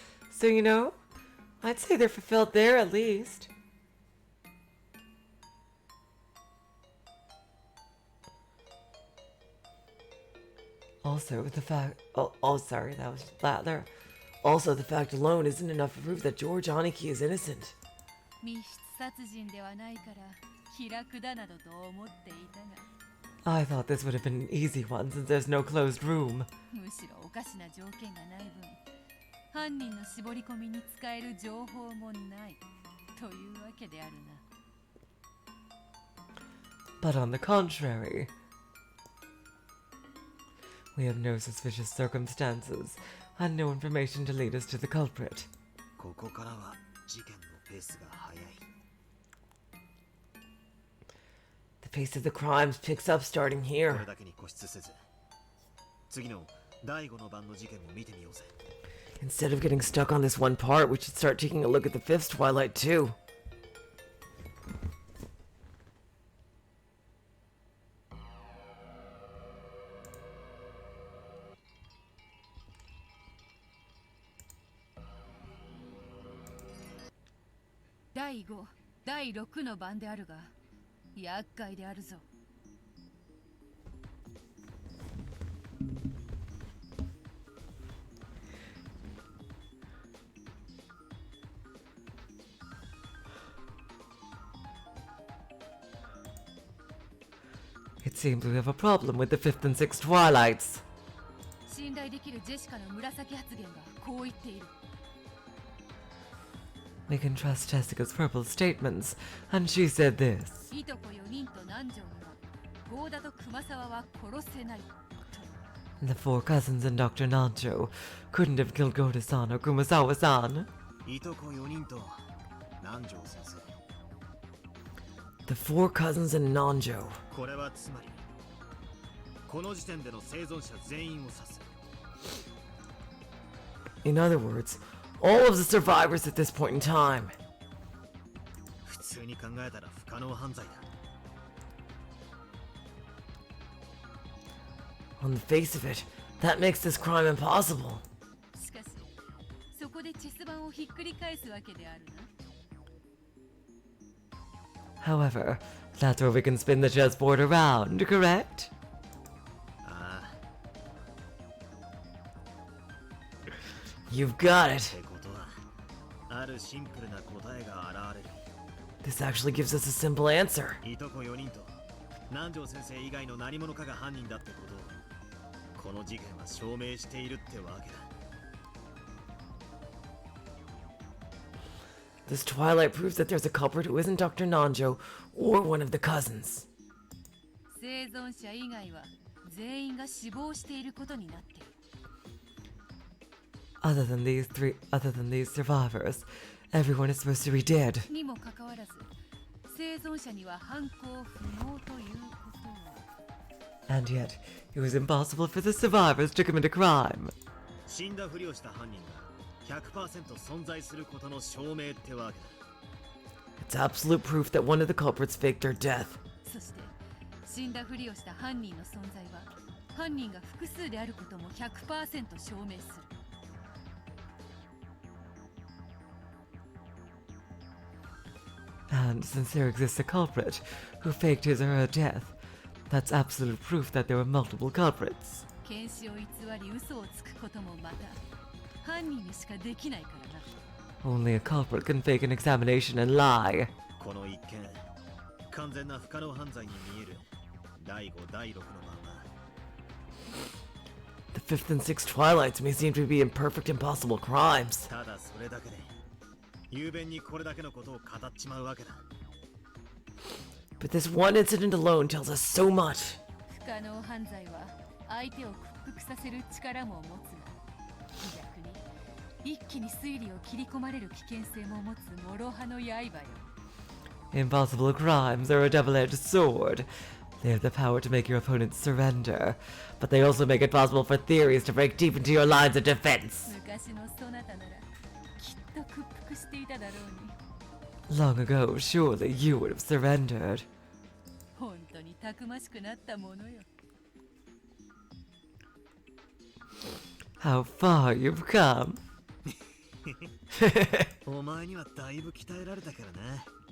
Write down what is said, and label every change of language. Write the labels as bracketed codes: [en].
[en] So, you know, I'd say they're fulfilled there at least. Also, the fact... Oh, sorry, that was Battler. Also, the fact alone isn't enough to prove that George Aniki is innocent. [ja] 密室殺人ではないから気楽だなどと思っていたが。 [en] I thought this would have been an easy one since there's no closed room. [ja] むしろおかしな条件がない分、犯人の絞り込みに使える情報もないというわけであるな。 [en] But on the contrary, we have no suspicious circumstances and no information to lead us to the culprit. [ja] ここからは事件のペースが速い。 [en] The pace of the crimes picks up starting [ja] こ [en] here. [ja] れだけに固執せず、次の第5の番の事件も見てみようぜ。 [en] Instead of getting stuck on this one part, we should start taking a look at the fifth Twilight too. [ja] 第5、第6の番であるが、厄介であるぞ。 [en] It seems we have a problem with the fifth and sixth Twilights. [ja] 信頼できるジェシカの紫発言がこう言っている。 [en] We can trust Jessica's purple statements, and she said this. [ja] いとこ4人と南條には、ゴーダと熊沢は殺せない。 [en] The four cousins and Dr. Nanjo couldn't have killed Goda-san or Kumasawa-san. [ja] いとこ4人と南條先生。 [en] The four cousins and Nanjo. [ja] これはつまり、この時点での生存者全員を指す。 [en] In other words, all of the survivors at this point in time. [ja] 普通に考えたら不可能犯罪だ。 [en] On the face of it, that makes this crime impossible. [ja] しかし、そこでチェス盤をひっくり返すわけであるな。 [en] However, that's where we can spin the chessboard around, correct? [ja] ああ。 [en] You've got it. [ja] ってことは、あるシンプルな答えが現れる。 [en] This actually gives us a simple answer. [ja] いとこ4人と南條先生以外の何者かが犯人だってことを、この事件は証明しているってわけだ。 [en] This Twilight proves that there's a culprit who isn't Dr. Nanjo or one of the cousins. [ja] 生存者以外は全員が死亡していることになっている。 [en] Other than these survivors, everyone is supposed to be dead. [ja] にもかかわらず、生存者には犯行不能ということは。 [en] And yet, it was impossible for the survivors to commit a crime. [ja] 死んだふりをした犯人が 100% 存在することの証明ってわけだ。 [en] It's absolute proof that one of the culprits faked her death. [ja] そして、死んだふりをした犯人の存在は、犯人が複数であることも 100% 証明する。 [en] And since there exists a culprit who faked his or her death, that's absolute proof that there were multiple culprits. [ja] 検視を偽り嘘をつくこともまた犯人にしかできないからな。 [en] Only a culprit can fake an examination and lie. [ja] この一見、完全な不可能犯罪に見える第5、第6の番は、 [en] The fifth and sixth Twilights may seem to be imperfect, impossible crimes. [ja] ただそれだけで雄弁にこれだけのことを語っちまうわけだ。 [en] But this one incident alone tells us so much. [ja] 不可能犯罪は相手を屈服させる力も持つが、逆に一気に推理を切り込まれる危険性も持つ諸刃の刃よ。 [en] Impossible crimes are a double-edged sword. They have the power to make your opponents surrender, but they also make it possible for theories to break deep into your lines of defense. [ja] 昔のそなたならきっと屈服していただろうに。 [en] Long ago, surely you would have surrendered. [ja] 本当にたくましくなったものよ。 [en] How far you've come. [ja] お前にはだいぶ鍛えられたからな。